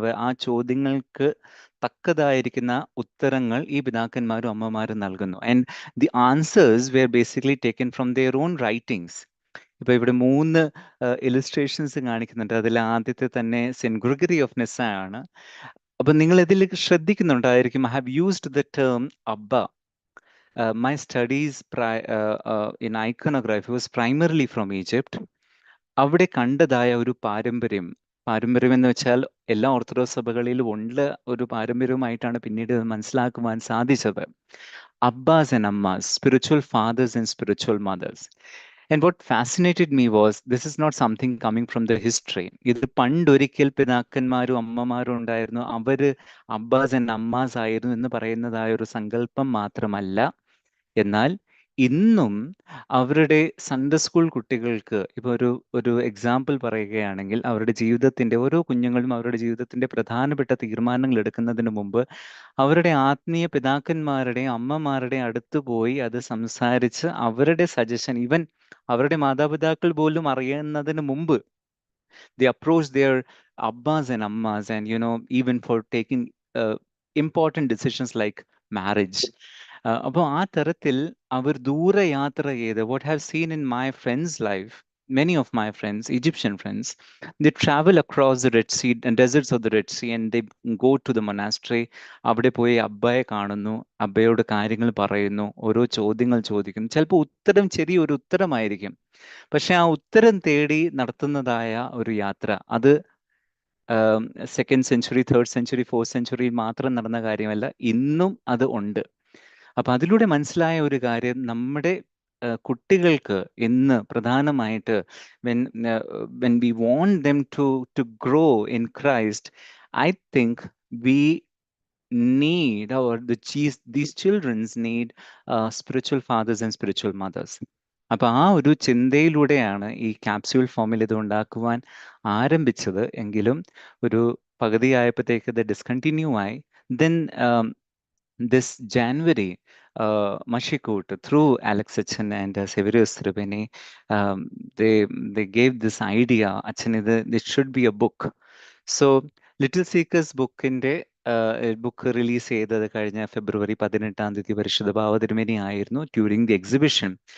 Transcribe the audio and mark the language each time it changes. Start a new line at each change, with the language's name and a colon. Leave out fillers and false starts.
Malayalam: ആ ചോദ്യങ്ങൾക്ക് തക്കതായിരിക്കുന്ന ഉത്തരങ്ങൾ ഈ പിതാക്കന്മാരും അമ്മമാരും നൽകുന്നു.
English: And the answers were basically taken from their own writings.
Malayalam: ഇപ്പൊ ഇവിടെ 3 ഇലിസ്ട്രേഷൻസ് കാണിക്കുന്നുണ്ട്. അതിൽ ആദ്യത്തെ തന്നെ സെന്റ് ഗ്രിഗറി ഓഫ് നിസ്സ ആണ്. അപ്പൊ നിങ്ങൾ ഇതിൽ ശ്രദ്ധിക്കുന്നുണ്ടായിരിക്കും,
English: I have used the term abba. My studies in iconography was primarily from Egypt.
Malayalam: അവിടെ കണ്ടതായ ഒരു പാരമ്പര്യം എന്ന് വെച്ചാൽ എല്ലാ ഓർത്തഡോക്സ് സഭകളിലും ഉള്ള ഒരു പാരമ്പര്യവുമായിട്ടാണ് പിന്നീട് മനസ്സിലാക്കുവാൻ സാധിച്ചത്.
English: Abbas and ammas, spiritual fathers and spiritual mothers. And what fascinated me was, this is not something coming from the history.
Malayalam: ഇത് പണ്ടൊരിക്കൽ പിതാക്കന്മാരും അമ്മമാരും ഉണ്ടായിരുന്നു, അവര് അബ്ബാസ് ആൻഡ് അമ്മാസ് ആയിരുന്നു എന്ന് പറയുന്നതായ ഒരു സങ്കല്പം മാത്രമല്ല, എന്നാൽ ഇന്നും അവരുടെ സൺഡേ സ്കൂൾ കുട്ടികൾക്ക് ഇപ്പൊ ഒരു എക്സാമ്പിൾ പറയുകയാണെങ്കിൽ, അവരുടെ ജീവിതത്തിന്റെ ഓരോ കുഞ്ഞുങ്ങളും അവരുടെ ജീവിതത്തിന്റെ പ്രധാനപ്പെട്ട തീരുമാനങ്ങൾ എടുക്കുന്നതിന് മുമ്പ് അവരുടെ ആത്മീയ പിതാക്കന്മാരുടെയും അമ്മമാരുടെയും അടുത്ത് പോയി അത് സംസാരിച്ച് അവരുടെ സജഷൻ, ഈവൻ അവരുടെ മാതാപിതാക്കൾ പോലും അറിയുന്നതിന് മുമ്പ്
English: they approach their abbas and ammas, and even for taking important decisions like marriage.
Malayalam: അപ്പോൾ ആ തരത്തിൽ അവർ ദൂരയാത്ര ചെയ്ത്,
English: what I have seen in my friends' life, many of my friends, Egyptian friends, they travel across the Red Sea and deserts of the Red Sea, and they go to the monastery.
Malayalam: അവിടെ പോയി അബ്ബയെ കാണുന്നു, അബ്ബയോട് കാര്യങ്ങൾ പറയുന്നു, ഓരോ ചോദ്യങ്ങൾ ചോദിക്കുന്നു. ചിലപ്പോൾ ചെറിയൊരു ഉത്തരമായിരിക്കും, പക്ഷെ ആ ഉത്തരം തേടി നടത്തുന്നതായ ഒരു യാത്ര, അത്
English: 2nd century, 3rd century, 4th century
Malayalam: മാത്രം നടന്ന കാര്യമല്ല, ഇന്നും അത് ഉണ്ട്. അപ്പൊ അതിലൂടെ മനസ്സിലായ ഒരു കാര്യം, നമ്മുടെ കുട്ടികൾക്ക് ഇന്ന് പ്രധാനമായിട്ട്
English: when we want them to grow in Christ, I think we need, or these children need spiritual fathers and spiritual mothers.
Malayalam: അപ്പൊ ആ ഒരു ചിന്തയിലൂടെയാണ് ഈ ക്യാപ്സ്യൂൾ ഫോമിൽ ഇത് ഉണ്ടാക്കുവാൻ ആരംഭിച്ചത്. എങ്കിലും ഒരു പകുതിയായപ്പോഴത്തേക്ക് ഇത് ഡിസ്കണ്ടിന്യൂ ആയി.
English: Then this January, Mashikut, through Alex Achan and Severus Tribeni, they gave this idea, Achan, this should be a book.
Malayalam: So Little Seekers book inde book release ചെയ്തത് കഴിഞ്ഞ ഫെബ്രുവരി 18 പരിശുദ്ധ ബാവ തിരുമേനി ആയിരുന്നു,
English: during the exhibition.